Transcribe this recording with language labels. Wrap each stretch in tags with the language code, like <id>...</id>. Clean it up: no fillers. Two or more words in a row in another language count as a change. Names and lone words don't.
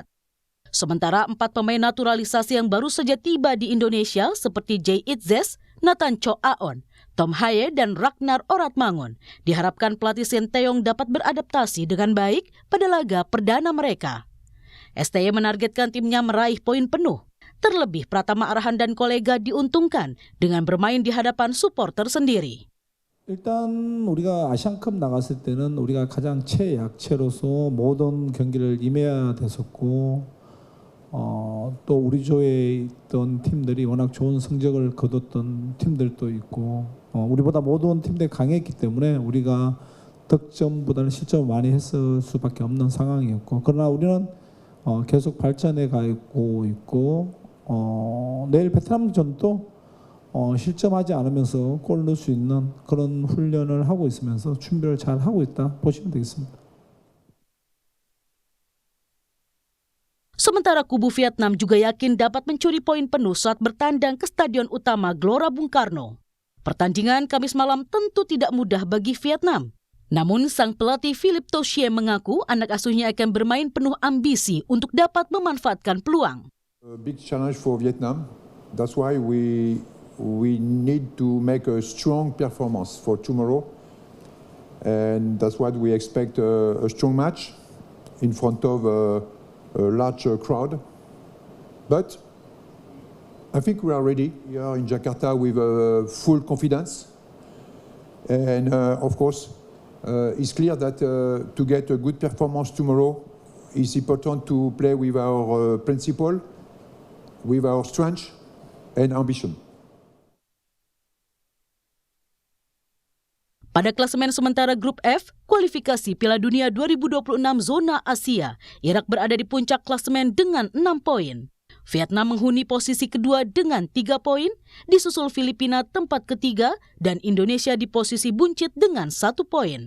<id>Sementara 4 pemain naturalisasi yang baru saja tiba di Indonesia seperti Jay Itzes, Nathan Cho Aon, Tom Haye, dan Ragnar Oratmangun diharapkan pelatih Sinteyong dapat beradaptasi dengan baik pada laga perdana mereka. STY menargetkan timnya meraih poin penuh. Terlebih Pratama Arhan dan kolega diuntungkan dengan bermain di hadapan supporter sendiri.</id> <ko>일단 우리가 아시안컵 나갔을 때는 우리가 가장 최약체로서 모든 경기를 임해야 됐었고 또 우리 조에 있던 팀들이 워낙 좋은 성적을 거뒀던 팀들도 있고 우리보다 모든 팀들이 강했기 때문에 우리가 득점보다는 실점을 많이 했을 수밖에 없는 상황이었고 그러나 우리는 계속 발전해 가고 있고 내일 베트남전도 실점하지 않으면서 골 넣을 수 있는 그런 훈련을 하고 있으면서 준비를 잘 하고 있다 보시면 되겠습니다.</ko> <id>Sementara kubu Vietnam juga yakin dapat mencuri poin penuh saat bertandang ke Stadion Utama Gelora Bung Karno. Pertandingan Kamis malam tentu tidak mudah bagi Vietnam. Namun sang pelatih Philippe Toshie mengaku anak asuhnya akan bermain penuh ambisi untuk dapat memanfaatkan peluang.</id> <en>A big challenge for Vietnam. That's why we need to make a strong performance for tomorrow, and that's what we expect a strong match in front of a large crowd. But I think we are ready. We are in Jakarta with full confidence, and of course, it's clear that to get a good performance tomorrow, it's important to play with our principle, with our strength and ambition.</en> <id>Pada klasemen sementara Grup F, kualifikasi Piala Dunia 2026 zona Asia, Irak berada di puncak klasemen dengan 6 poin. Vietnam menghuni posisi kedua dengan 3 poin, disusul Filipina tempat ketiga, dan Indonesia di posisi buncit dengan 1 poin.</id>